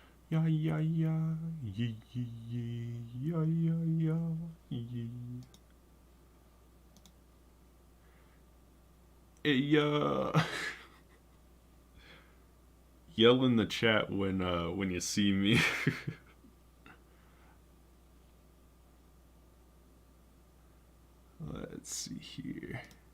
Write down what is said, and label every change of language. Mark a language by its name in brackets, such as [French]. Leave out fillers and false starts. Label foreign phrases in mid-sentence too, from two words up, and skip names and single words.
[English] Ya ya ya, ye ye ye, ya ya ya, ye. Hey, yell in the chat when you see me. Let's see here.